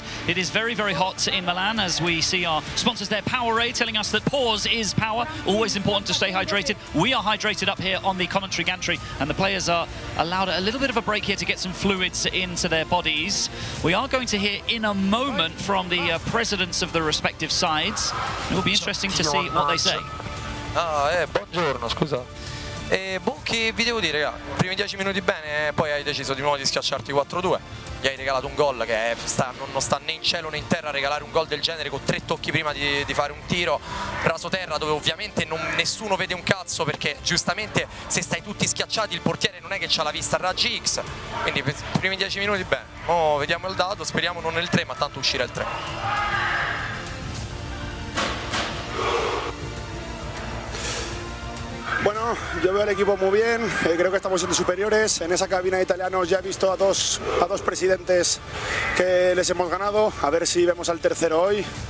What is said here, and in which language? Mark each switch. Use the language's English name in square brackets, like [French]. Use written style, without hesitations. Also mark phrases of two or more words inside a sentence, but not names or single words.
[English] It is very, very hot in Milan, as we see our sponsors there, Powerade, telling us that pause is power. Always important to stay hydrated. We are hydrated up here on the commentary gantry, and the players are allowed a little bit of a break here to get some fluids into their bodies. We are going to hear in a moment from the presidents of the respective sides. It will be interesting to see what they say. [Italian] Buongiorno, scusa. Che vi devo dire, raga, primi 10 minuti bene, poi hai deciso di nuovo di schiacciarti 4-2. Gli hai regalato un gol che non sta né in cielo né in terra. Regalare un gol del genere con 3 tocchi prima di fare un tiro raso terra, dove ovviamente nessuno vede un cazzo, perché giustamente se stai tutti schiacciati il portiere non è che c'ha la vista a raggi X. Quindi primi 10 minuti bene. Mo vediamo il dato, speriamo non nel 3, ma tanto uscirà il 3. [Spanish] Bueno, yo veo al equipo muy bien, creo que estamos siendo superiores. En esa cabina de italianos ya he visto a dos presidentes que les hemos ganado, a ver si vemos al tercero hoy.